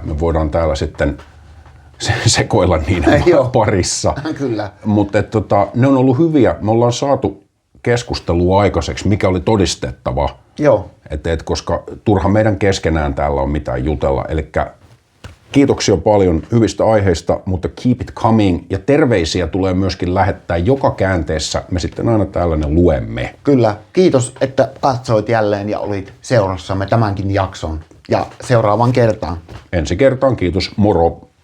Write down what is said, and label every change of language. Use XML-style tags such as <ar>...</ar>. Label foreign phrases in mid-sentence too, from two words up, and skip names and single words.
<fi>Me voidaan täällä sitten sekoilla niiden parissa. Kyllä. Mutta ne on ollut hyviä. Me ollaan saatu keskustelua aikaiseksi, mikä oli todistettava. Joo. Koska turha meidän keskenään täällä on mitään jutella. Elikkä kiitoksia paljon hyvistä aiheista, mutta</fi> <en>keep it coming.</en> <fi>Ja terveisiä tulee myöskin lähettää joka käänteessä. Me sitten aina täällä ne luemme. Kyllä. Kiitos, että katsoit jälleen ja olit seurassamme tämänkin jakson. Ja seuraavan kertaan. Ensi kertaan, kiitos. Moro.</fi>